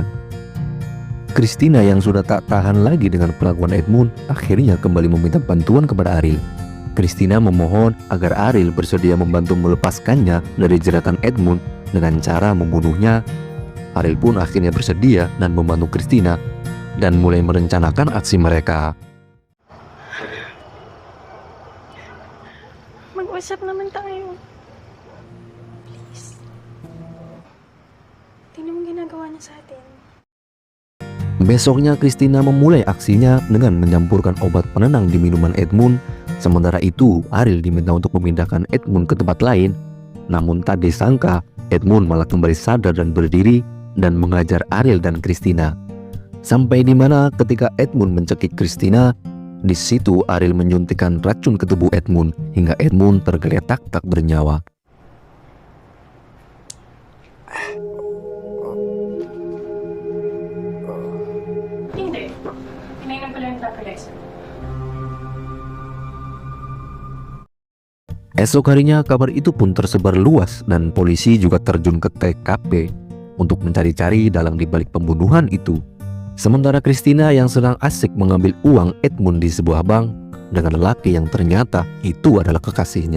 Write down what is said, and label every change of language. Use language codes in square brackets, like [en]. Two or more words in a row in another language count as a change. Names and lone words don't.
[id] Christina yang sudah tak tahan lagi dengan perlakuan Edmund akhirnya kembali meminta bantuan kepada Ariel. Christina memohon agar Ariel bersedia membantu melepaskannya dari jeratan Edmund dengan cara membunuhnya. Ariel pun akhirnya bersedia dan membantu Christina dan mulai merencanakan aksi mereka. [tl] Mag-usap naman tayo. Please. Tingnan mo ginagawa niya sa atin. [id] Besoknya Christina memulai aksinya dengan mencampurkan obat penenang di minuman Edmund. Sementara itu Ariel diminta untuk memindahkan Edmund ke tempat lain. Namun tak disangka Edmund malah kembali sadar dan berdiri dan mengajar Ariel dan Christina. Sampai di mana ketika Edmund mencekik Christina, di situ Ariel menyuntikkan racun ke tubuh Edmund hingga Edmund tergeletak tak bernyawa. [tl] Hindi. Pinainom ko lang yung tranquilizer. [id] Esok harinya kabar itu pun tersebar luas dan polisi juga terjun ke TKP untuk mencari-cari dalang di balik pembunuhan itu. Sementara Christina yang sedang asik mengambil uang Edmund di sebuah bank dengan lelaki yang ternyata itu adalah kekasihnya.